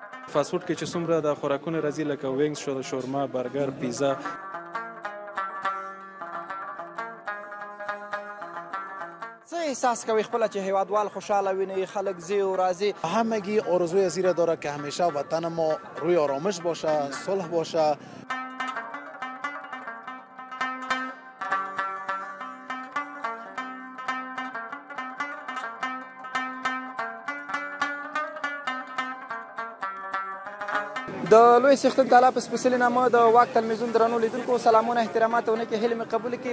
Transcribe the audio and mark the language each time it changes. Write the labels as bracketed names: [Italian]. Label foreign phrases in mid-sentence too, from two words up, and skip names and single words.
[Pashto] فاست فوډ کې چې څومره د خوراکونه راځي لکه وینګز شو، شورما، برګر، پیزا. څه احساس کوي خپله چې هیوادوال خوشحاله ویني، خلک ځي و راځي؟ [Persian] همگی آرزوی زیر داره که همیشه وطن ما روی آرامش باشه، صلح باشه. [Pashto] د لوی څښتن تعالی په سپېڅلي نامه د واک تلویزیون درنو لیدونکو سلامونه، احترامات او نیکې هیلې مې قبول کړي.